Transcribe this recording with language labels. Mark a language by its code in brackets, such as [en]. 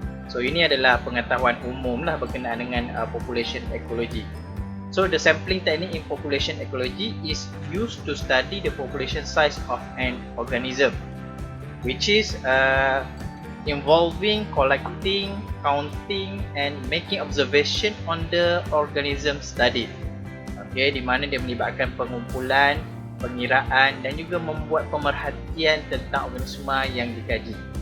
[ms] So ini adalah pengetahuan umum lah berkenaan dengan population ecology. [en] So the sampling technique in population ecology is used to study the population size of an organism, which is involving collecting, counting and making observation on the organism studied. [ms] Okay, di mana dia melibatkan pengumpulan, pengiraan dan juga membuat pemerhatian tentang organisma yang dikaji.